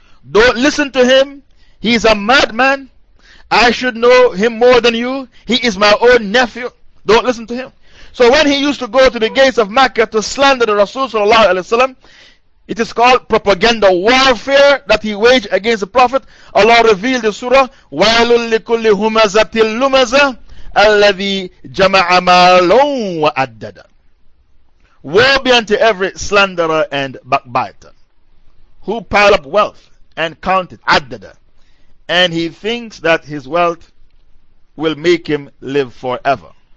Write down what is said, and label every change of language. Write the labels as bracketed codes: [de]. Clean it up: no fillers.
[en] Don't listen to him. He's a madman. I should know him more than you. He is my own nephew. Don't listen to him. So when he used to go to the gates of Mecca to slander the Rasul sallallahu alayhi wa sallam, it is called propaganda warfare that he waged against the Prophet. Allah revealed the surah, [ar] وَيْلٌ لِكُلِّ هُمَزَةٍ لُمَزَةٍ الَّذِي جَمَعَ مَالًا وَأَدَّدًا. [en] Woe be unto every slanderer and backbiter who pile up wealth and count it, addada, and he thinks that his wealth will make him live forever.